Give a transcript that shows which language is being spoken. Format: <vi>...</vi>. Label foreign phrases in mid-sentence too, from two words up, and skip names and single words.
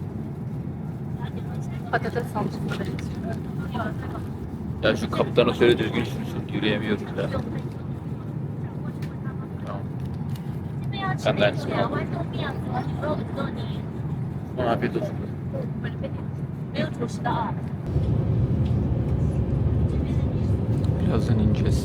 <tr>Patates salçası benziyor. Ya şu kaptana söyle düzgün sürsün. Yürüyemiyoruz da. Tamam. Ben de aynısını aldım. Afiyet olsun.</tr> <zh>没有主食的啊。</zh> <tr>Birazdan ineceğiz.</tr>